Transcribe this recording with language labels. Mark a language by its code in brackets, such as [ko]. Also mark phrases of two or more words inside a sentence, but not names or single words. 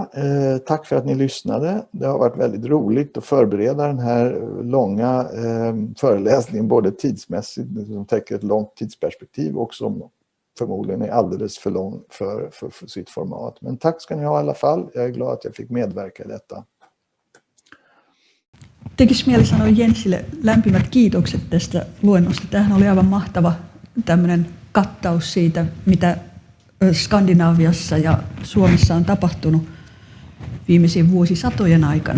[sv] Tack för att ni lyssnade. Det har varit väldigt roligt att förbereda den här långa föreläsningen, både tidsmässigt, som täcker ett långt tidsperspektiv, och som förmodligen är alldeles för lång för sitt format. Men tack ska ni ha i alla fall. Jag är glad att jag fick medverka i detta. [fi] Tekisi mieli sanoa Jensille lämpimät kiitokset tästä luennosta. Tämähän oli aivan mahtava tämmöinen kattaus siitä, mitä Skandinaaviassa ja Suomessa on tapahtunut viimeisien vuosisatojen aikana.